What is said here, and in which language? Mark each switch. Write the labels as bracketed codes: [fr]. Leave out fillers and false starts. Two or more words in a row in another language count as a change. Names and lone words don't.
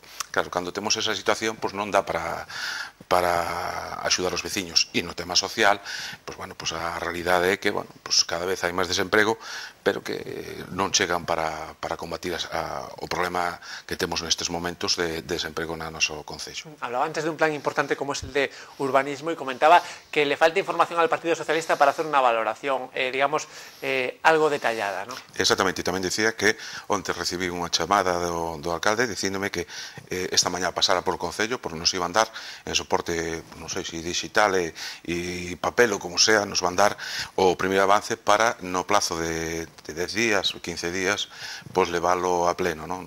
[gl] Claro, cando temos esa situación, pois non dá para axudar os veciños. E no tema social, pois bueno, pois a realidade é que, bueno, pois cada vez hai máis desemprego, pero que non chegan para combatir o problema que temos nestes momentos de desemprego no noso Concello. [es] Hablaba antes de un plan importante como es el de urbanismo y comentaba que le falta información al Partido Socialista para hacer una valoración, digamos, algo detallada, ¿no? [gl] Exactamente, e tamén dicía que onte recibí unha chamada do alcalde dicíndome que esta mañá pasara por o Concello, porque nos iban dar en soporte, non sei se digital e papel ou [es] como sea, [gl] nos van dar o primeiro avance para no plazo de 10 días ou 15 días pois leválo a pleno, non?